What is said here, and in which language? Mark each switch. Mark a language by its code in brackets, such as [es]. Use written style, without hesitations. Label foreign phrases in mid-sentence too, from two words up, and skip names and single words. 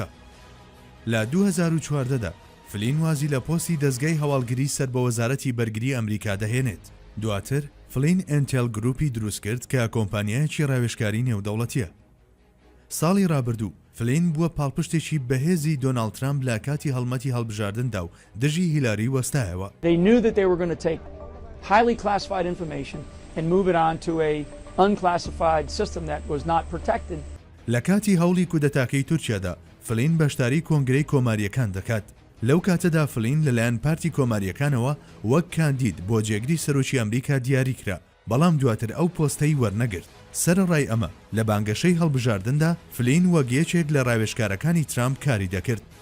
[ckb] لە 2014دا فلین وازی لە پۆستی دەستگای هەواڵگری سەر بە وەزارەتی بەرگری ئەمریکا دەهێنێت. دواتر فلین ئێنتێل گروپی دروست کرد کە کۆمپانیایەکی ڕاوێژکاری نێودەوڵەتیە. ساڵی ڕابردوو فلین بووە پاڵپشتێکی بەهێزی دۆناڵد ترامپ لە کاتی هەڵمەتی هەڵبژاردندا و دژی هیلاری وەستایەوە. [en] highly classified information and move it on to a unclassified system that was not protected. [ckb] لە کاتی هەوڵی کودەتاکەی تورکیادا فلین بەشداری کۆنگرەی کۆماریەکان دەکات. لەو کاتەدا فلین لەلایەن پارتی کۆماریەکانەوە وەک کاندید بۆ جێگری سەرۆکی ئەمریکا دیاری کرا، بەڵام دواتر ئەو پۆستەی وەرنەگرت. سەرەڕای ئەمە لە بانگەشەی هەڵبژاردندا فلین وەک یەکێک لە ڕاوێژکارەکانی ترامپ کاری دەکرد.